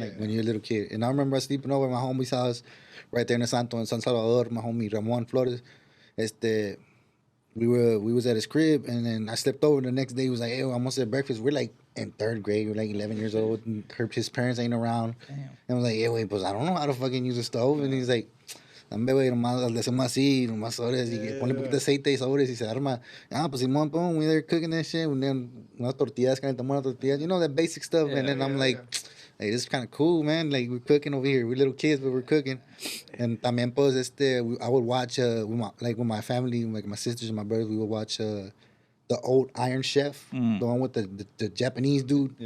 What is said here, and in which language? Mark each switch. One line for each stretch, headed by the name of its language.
English: Like when you're a little kid. And I remember sleeping over at my homie's house, right there in Santo in San Salvador. My homie Ramon Flores. We was at his crib, and then I slept over. The next day, he was like, "Hey, I'm gonna at breakfast." We're like in 3rd grade. We're like 11 years old, and his parents ain't around. Damn. And I was like, "Hey, wait, pues I don't know how to fucking use a stove."
Spanish: And he's like, "Dame, güey, nomás le hacemos así, nomás sobres, y ponle un poquito de aceite y sobres, y se arma." Pues Simón,
English: boom, we there cooking that shit, and then
Spanish: unas tortillas, calentamos unas tortillas,
English: you know, that basic stuff. And then I'm like, hey, this is kind of cool, man. Like, we're cooking over here. We're little kids, but we're cooking. And
Spanish: también, pues,
English: I would watch, with my family, like my sisters and my brothers, we would watch the old Iron Chef, the one with the Japanese dude.